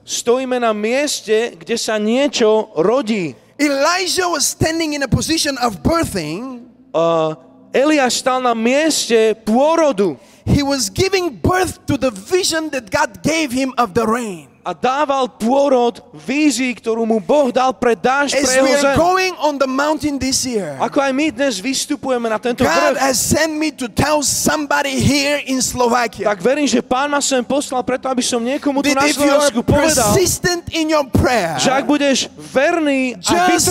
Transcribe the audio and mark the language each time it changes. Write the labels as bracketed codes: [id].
[sk] stojíme na mieste, kde sa niečo rodí. [en] Elijah was standing in a position of birthing. [sk] Eliáš stal na mieste pôrodu [en] He was giving birth to the vision that God gave him of the rain. [sk] a dával pôrod vízii, ktorú mu Boh dal pre dážď, [en] As [sk] pre [en] we [sk] jeho [en] are [sk] zem. [en] going on the mountain this year, [sk] Ako aj my dnes vystupujeme na tento [en] God [sk] vrch, [en] has sent me to tell somebody here in Slovakia [sk] tak verím, že Pán ma sem poslal preto, aby som niekomu tu [en] that [sk] na [en] if you are [sk] Slovensku povedal, [en] persistent in your prayer, [sk] že ak budeš verný a [en] Just